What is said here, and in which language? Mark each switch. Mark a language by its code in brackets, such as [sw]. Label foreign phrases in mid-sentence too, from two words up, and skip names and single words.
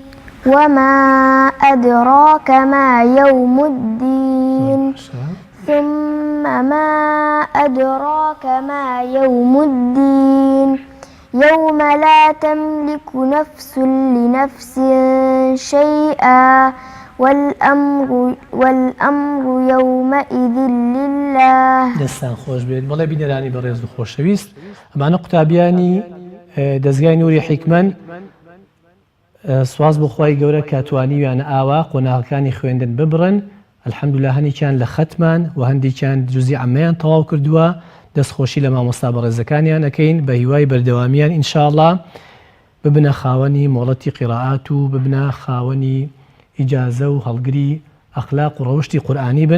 [ar] وما أدراك ما يوم الدين ثم ما أدراك ما يوم الدين يوم لا تملك نفس لنفس شيئا والأمر يومئذ لله. [ckb] دەستان خۆش بێت بەڵێ بینەرانی بەڕێز و خۆشەویست ئەمانە قوتابیانی دەزگای نووری حیکمەن سواز بۆ خوای گەورە کاتوانیویانە ئاوا قۆناغەکانی خوێندن ببڕن الحەمدوللا هەندێکیان لە ختمان و هەندێکیان جوزی عەمەیان تەواو کردووە دەستخۆشی لە مامۆستا بەڕێزەکانیان ئەکەین بە هیوای بەردەوامیان ئینشاءڵڵا ببنە خاوەنی مۆڵەتی قیراعات و ببنە خاوەنی ئیجازە و هەڵگری ئەخلاق و ڕەوشتی قورئانی بن.